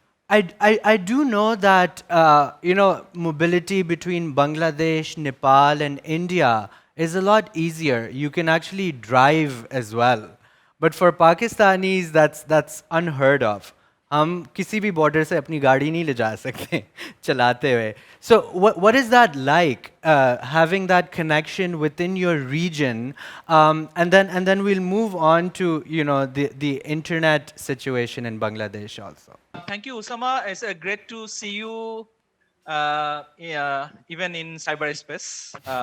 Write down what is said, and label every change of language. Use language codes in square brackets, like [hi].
[en] I do know that mobility between Bangladesh, Nepal, and India is a lot easier. You can actually drive as well. But for Pakistanis, that's unheard of. [hi] हम किसी भी border से अपनी गाड़ी नहीं ले जा सकते चलाते हुए. [en] So what is that like, having that connection within your region, and then we'll move on to the internet situation in Bangladesh also. Thank you, Usama. It's great to see you, yeah, even in cyberspace.